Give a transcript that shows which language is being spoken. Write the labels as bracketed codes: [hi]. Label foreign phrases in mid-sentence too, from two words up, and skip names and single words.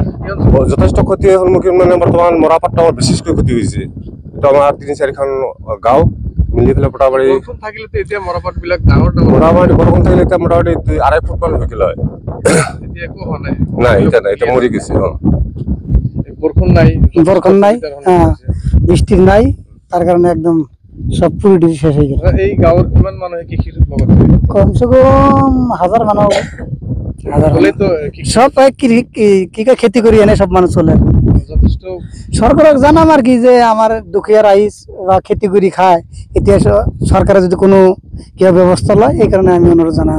[as] যথেষ্ট ক্ষতিৰ সন্মুখীন মানে বৰ্তমান মৰাপাটটো আমাৰ বিশেষকৈ ক্ষতি হৈছে। এইটো আমাৰ 3-4খন গাঁও মিলি পেলাই মোটামুটি বৰষুণ থাকিলেতো এতিয়া মৰাপাটবিলাক ডাঙৰ মোটামুটি বৰষুণ থাকিলে এতিয়া মোটামুটি 2.5 ফুটমান হৈছিল হয়। এতিয়া একো হোৱা নাই। নাই, এতিয়া নাই, এতিয়া মৰি গৈছে। বৰষুণ নাই, [bn] বৃষ্টি নাই, তার কারণে একদম সব পুরো শেষ হয়ে গেল। [as] এই গাঁৱৰ কিমান মানুহে কৃষিৰ লগত [hi] कम से कम [bn] 1000 মানুষ, সব কি খেতি করি এনে সব মানুষ চলে। [as] যথেষ্ট সরকারক জানাম আর কি যে আমার দুঃখীয়া রাইজ বা খেতি করি খায়, এতিয়া সরকারে যদি কোনো কিবা ব্যবস্থা লয়, এই কারণে আমি অনুরোধ জানাই।